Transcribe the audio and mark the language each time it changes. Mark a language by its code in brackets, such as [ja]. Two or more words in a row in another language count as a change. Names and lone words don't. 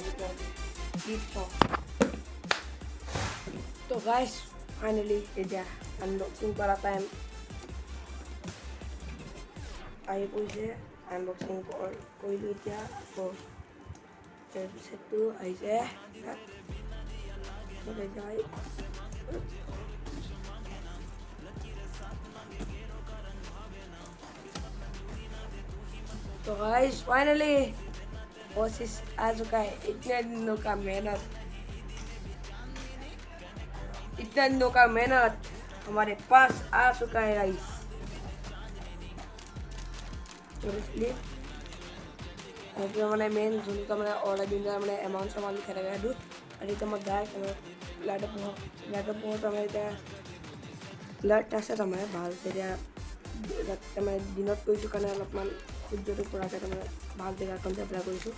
[as] তো গাইজ ফাইনেলি এতিয়া আনবক্সিং কৰা টাইম আহি পৰিছে। আনবক্সিং কৰিলোঁ এতিয়া আকৌ তাৰপিছতটো আহিছে [hi] तो गाइस फाइनली कोशिश आ चुका है। इतने दिनों का मेहनत हमारे पास आ चुका है गाइस। [as] মানে মেইন যোনটো তাৰমানে অৰ্ডাৰ দিওঁতে মানে এমাউণ্ট চামাউণ্ট লিখা থাকে সেইটো। আৰু এতিয়া মই [en] direct light [as] পোহৰ তাৰমানে এতিয়া লাইট আছে তাৰমানে ভাল। এতিয়া তাৰমানে দিনত কৰিছোঁ কাৰণে অলপমান সূৰ্যটো পৰাকৈ তাৰমানে ভাল জেগাখন এপ্লাই কৰিছোঁ।